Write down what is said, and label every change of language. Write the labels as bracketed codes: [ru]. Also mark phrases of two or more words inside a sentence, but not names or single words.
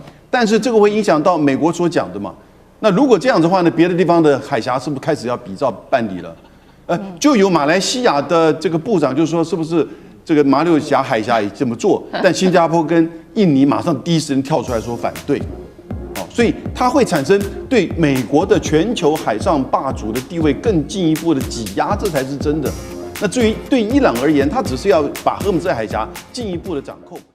[zh] 但是這個會影響到美國所講的嘛？那如果這樣子的話呢，別的地方的海峽是不是開始要比照辦理了？就有馬來西亞的這個部長就說，是不是？這個馬六甲海峽也這麼做，但新加坡跟印尼馬上第一時間跳出來說反對，所以它會產生對美國的全球海上霸主的地位更進一步的擠壓，這才是真的。那至於對伊朗而言，它只是要把荷姆斯海峽進一步的掌控。